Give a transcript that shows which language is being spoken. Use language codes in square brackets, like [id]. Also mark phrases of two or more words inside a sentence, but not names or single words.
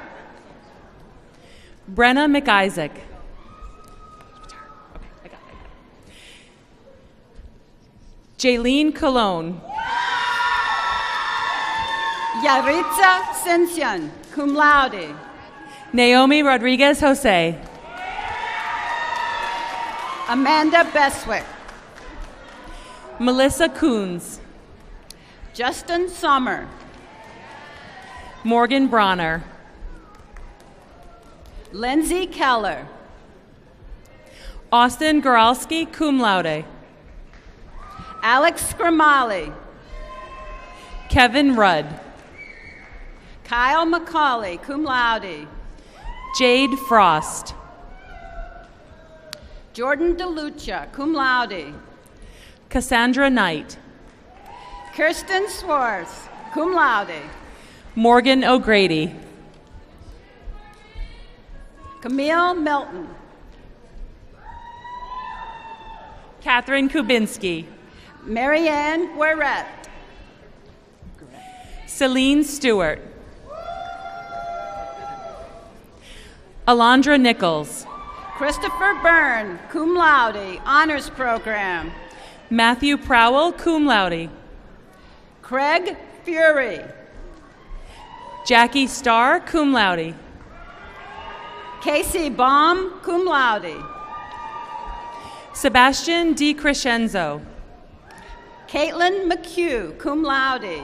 [en] Brenna McIsaac. Jaylene Colon. Yaritza Cincian, [la] cum laude. [en] Naomi Rodriguez Jose. Amanda Beswick. Melissa Coons. Justin Sommer. Morgan Bronner. Lindsay Keller. Austin Goralski, [la] cum laude. [en] Alex Scramali. Kevin Rudd. Kyle McCauley, [la] cum laude. [en] Jade Frost. Jordan DeLucia, [la] cum laude. [en] Cassandra Knight. Kirsten Swartz, [la] cum laude. [en] Morgan O'Grady. Camille Milton. Catherine Kubinski. Marianne Gueret. Celine Stewart. Alondra Nichols. Christopher Byrne, [la] cum laude, [en] honors program. Matthew Prowell, [la] cum laude. [en] Craig Fury. Jackie Starr, [la] cum laude. [en] Casey Baum, [la] cum laude. [en] Sebastian DiCrescenzo. Caitlin McHugh, [la] cum laude.